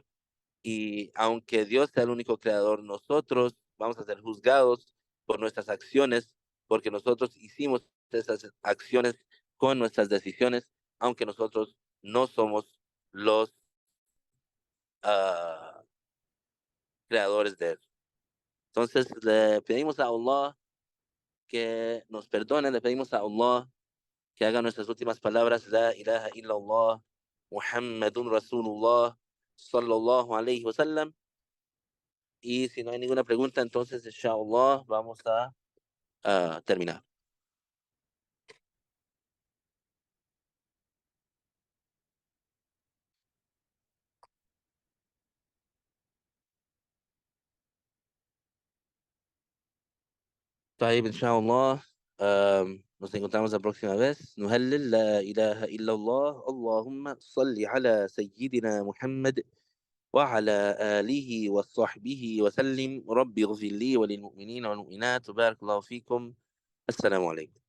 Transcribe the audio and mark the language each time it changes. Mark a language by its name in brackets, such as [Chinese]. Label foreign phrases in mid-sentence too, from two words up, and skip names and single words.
[Spanish] Y aunque Dios sea el único creador, nosotros vamos a ser juzgados por nuestras acciones, porque nosotros hicimos esas acciones con nuestras decisiones, aunque nosotros no somos los uh, creadores de él. Entonces le pedimos a Allah que nos perdone, le pedimos a Allah que haga nuestras últimas palabras, [Arabic] لا إله إلا الله محمد رسول الله صلى الله عليه وسلم. [Spanish] Y si no hay ninguna pregunta, entonces, inshallah, vamos a terminar. [Arabic] طيب إن شاء الله. [Spanish] nos encontramos la próxima vez. [Arabic] نهلل لا إله إلا الله اللهم صل على سيدنا محمد وعلى آله وصحبه وسلم ربي اغفر لي وللمؤمنين والمؤمنات وبارك الله فيكم. السلام عليكم.